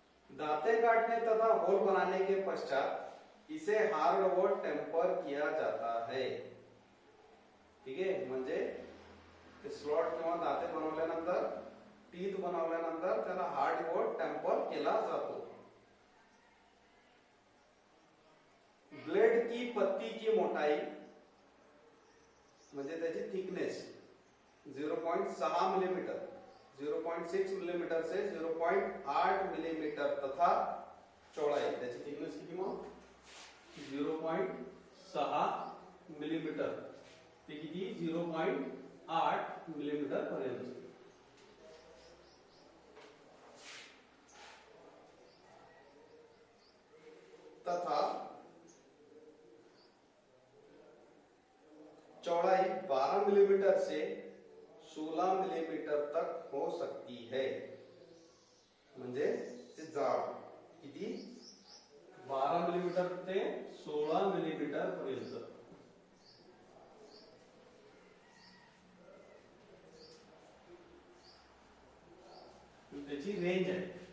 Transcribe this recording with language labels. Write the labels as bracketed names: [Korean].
[Hindi] दांते काटने तथा होल बनाने के पश्चात इसे हार्ड व टेम्पर किया जाता है. [Marathi] ठीक आहे, म्हणजे स्लॉट किंवा दाते बनवल्यानंतर, टीथ बनवल्यानंतर त्याला हार्ड व टेम्पर केला जातो. [Hindi] ब्लेड की पत्ती की मोटाई [Marathi] म्हणजे त्याची थिकनेस [Hindi] 0.6 मिलीमीटर, 0.6 मिलीमीटर से 0.8 मिलीमीटर तथा चौड़ाई, [Marathi] त्याची थिकनेस किती मग 0.6 मिलीमीटर ते किती 0.8 मिलीमीटर पर्यंत. [Hindi] तथा चौड़ाई 12 मिलीमीटर से 16 मिलीमीटर तक हो सकती है. [Marathi] म्हणजे जाड किती 12 मिलीमीटर ते 16 मिलीमीटर पर्यंत. त्याची रेंज आहे.